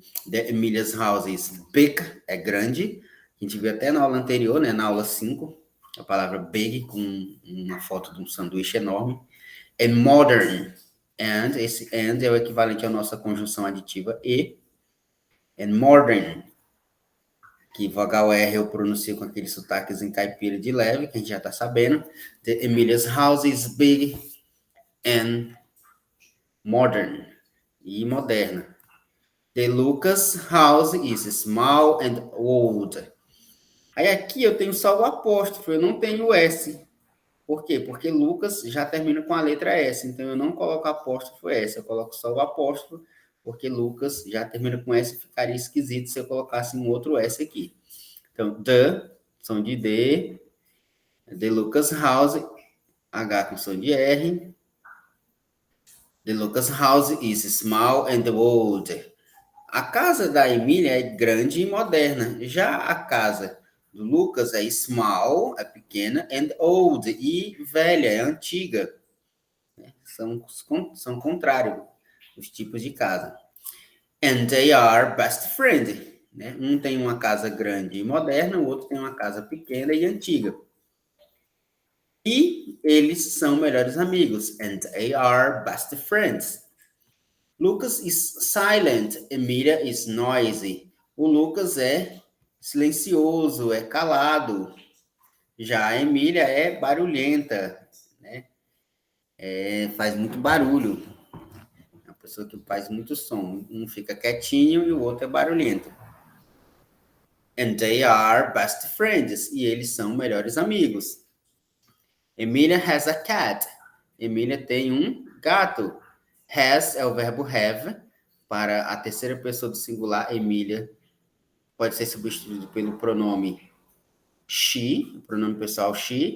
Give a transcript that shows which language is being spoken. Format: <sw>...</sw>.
<en>The Emilia's house is big,</en> <pt>é grande. A gente viu até na aula anterior, né, na aula 5, a palavra big com uma foto de um sanduíche enorme. É modern. And, esse and é o equivalente à nossa conjunção aditiva e.</pt> <en>And modern,</en> <pt>que vogal R eu pronuncio com aquele sotaques em caipira de leve, que a gente já está sabendo.</pt> <en>The Emilia's house is big and modern.</en> <pt>E moderna.</pt> <en>The Lucas house is small and old.</en> <pt>Aí aqui eu tenho só o apóstrofo, eu não tenho o S. Por quê? Porque Lucas já termina com a letra S, então eu não coloco apóstrofo S, eu coloco só o apóstrofo, porque Lucas já termina com S, ficaria esquisito se eu colocasse um outro S aqui. Então, the, som de D,</pt> <en>the Lucas house,</en> <pt>H com som de R.</pt> <en>The Lucas house is small and old.</en> <pt>A casa da Emília é grande e moderna. Já a casa do Lucas é small, é pequena,</pt> <en>and old,</en> <pt>e velha, é antiga. São contrários os tipos de casa.</pt> <en>And they are best friends.</en> <pt>Né? Um tem uma casa grande e moderna, o outro tem uma casa pequena e antiga. E eles são melhores amigos.</pt> <en>And they are best friends. Lucas is silent, Emília is noisy.</en> <pt>O Lucas é silencioso, é calado. Já a Emília é barulhenta, né? Faz muito barulho. É uma pessoa que faz muito som. Um fica quietinho e o outro é barulhento.</pt> <en>And they are best friends.</en> <pt>E eles são melhores amigos.</pt> <en>Emília has a cat.</en> <pt>Emília tem um gato. Has é o verbo have. Para a terceira pessoa do singular, Emília pode ser substituído pelo pronome she, o pronome pessoal she.</pt>